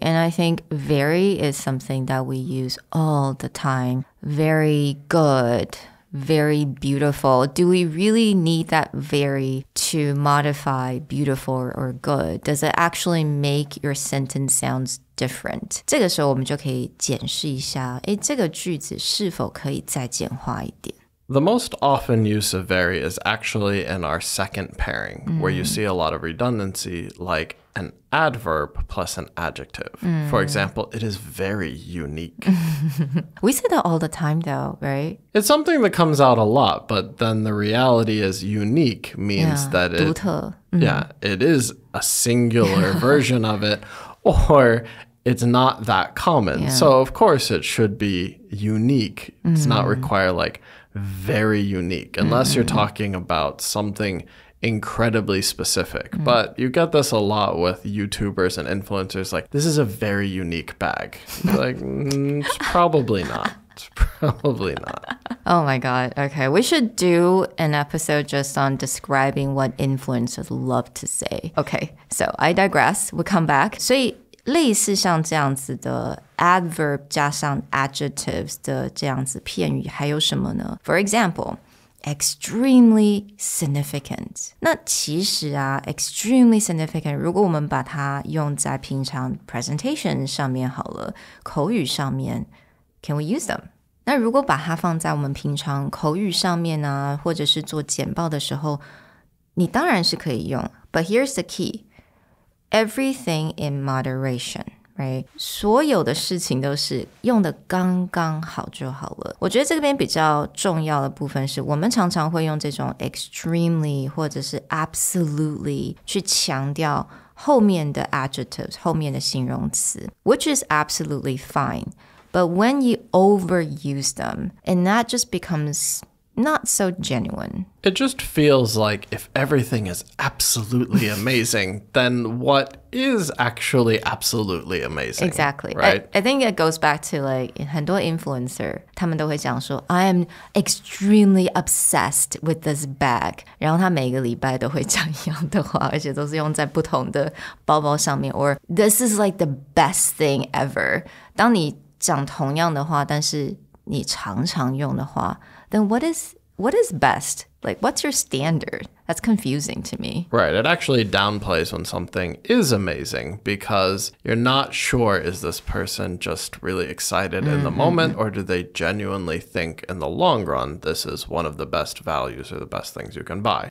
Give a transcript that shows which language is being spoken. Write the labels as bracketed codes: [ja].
[en] And I think very is something that we use all the time. Very good. Very beautiful. Do we really need that very to modify beautiful or good? Does it actually make your sentence sounds different? [zh] 这个时候我们就可以检视一下，这个句子是否可以再简化一点。 [en] The most often use of very is actually in our second pairing, where you see a lot of redundancy, like an adverb plus an adjective. For example, it is very unique. We say that all the time though, right? It's something that comes out a lot, but then the reality is unique means that it, [zh] 独特. [en] yeah, it is a singular version of it, or it's not that common. So of course it should be unique. It's not require like very unique, unless you're talking about something incredibly specific. But you get this a lot with YouTubers and influencers, like, this is a very unique bag. You're like, it's probably not. It's probably not. Oh my God. Okay. We should do an episode just on describing what influencers love to say. Okay. So I digress. We'll come back. [zh] 所以类似像这样子的 adverb 加上 adjectives 的这样子片语还有什么呢？ [en] For example, extremely significant. [zh] 那其实啊 extremely significant 如果我们把它用在平常 presentation 上面好了，口语上面 [en] can we use them? [zh] 那如果把它放在我们平常口语上面啊，或者是做简报的时候，你当然是可以用。 [en] But here's the key. Everything in moderation, right? [zh] 所有的事情都是用的刚刚好就好了。我觉得这边比较重要的部分是我们常常会用这种 extremely 或者是 absolutely 去强调后面的 adjectives, 后面的形容词 [en] which is absolutely fine. But when you overuse them, and that just becomes not so genuine. It just feels like if everything is absolutely amazing, then what is actually absolutely amazing? Exactly. Right? I think it goes back to like [zh] 很多 influencer, 他们都会讲说 [en] I am extremely obsessed with this bag. [zh] 然后他每个礼拜都会讲一样的话，而且都是用在不同的包包上面 [en] or this is like the best thing ever. [zh] 当你讲同样的话，但是你常常用的话 [en] then what is best? Like, what's your standard? That's confusing to me. Right. It actually downplays when something is amazing because you're not sure, is this person just really excited in the moment, or do they genuinely think in the long run this is one of the best values or the best things you can buy?